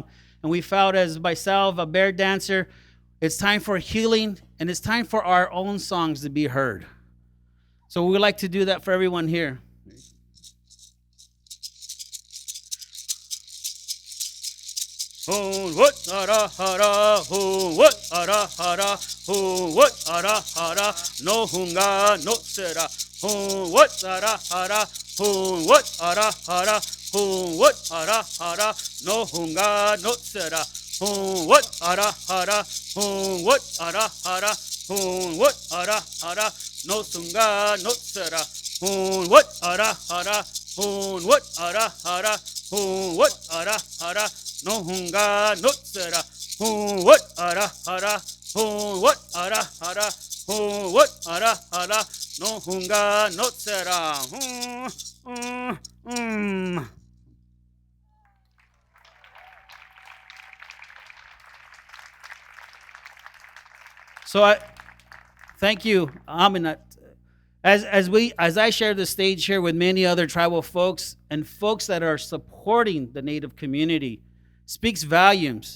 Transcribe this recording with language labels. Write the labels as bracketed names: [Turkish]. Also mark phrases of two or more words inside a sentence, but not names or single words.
[English] And we felt as myself, a bear dancer, it's time for healing and it's time for our own songs to be heard. So we would like to do that for everyone here. Oh, what ara hara, oh, what ara hara, oh, what ara hara, no hunga, no sera, oh, what ara hara, oh, what ara hara, oh, what ara hara, no hunga, no sera, oh, what ara hara, oh, what ara hara, oh, what ara hara, no sunga, no sera, oh, what ara hara, oh, what ara hara, oh, what ara hara, no hunga, no sera, oh, what ara hara, oh, what ara hara, oh, what ara hara, no hunga, no sera, So I thank you, Aminat. As I share the stage here with many other tribal folks and folks that are supporting the Native community, speaks volumes.